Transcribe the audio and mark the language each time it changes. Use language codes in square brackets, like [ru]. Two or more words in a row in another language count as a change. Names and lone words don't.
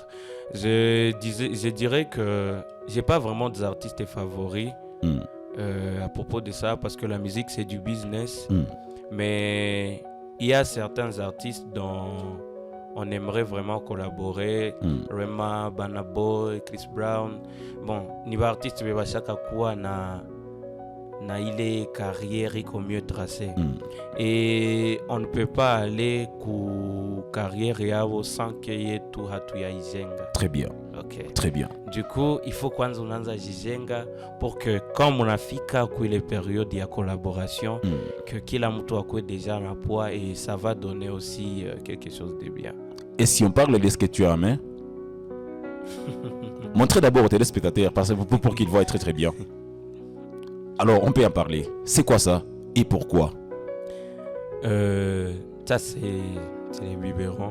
[fr] Je dirais que j'ai pas vraiment des artistes favoris. À propos de ça, parce que la musique c'est du business, mais il y a certains artistes dont on aimerait vraiment collaborer. Rema, Burna Boy, Chris Brown. Bon, niveau artiste [sw] beba chaka kuwa na ile carrière iko [fr] mieux tracée. Et on ne peut pas aller [sw] ku carrière yao [fr] sans qu'il y ait tout [sw] hatu ya ijenga. [fr] Très bien. Ok. Très bien. Du coup, il faut [sw] kwanza unaanza jijenga [fr] pour que comme [sw] unafika kuile [fr] période ya collaboration, que [sw] kila mtu akue [fr] déjà na poids et ça va donner aussi quelque chose de bien. Et si on parle de ce que tu as en main, montrez d'abord aux téléspectateurs pour qu'ils voient très très bien. Alors, on peut en parler. C'est quoi ça et pourquoi? Ça, c'est les biberons.